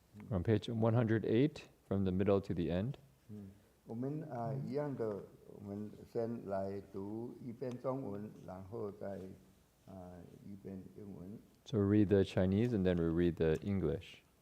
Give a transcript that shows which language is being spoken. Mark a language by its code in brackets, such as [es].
[en] We're on page 108, from the middle to the end. [zh] 我们一样的，我们先来读一遍中文，然后再一遍英文。 [en] So we read the Chinese and then we read the English.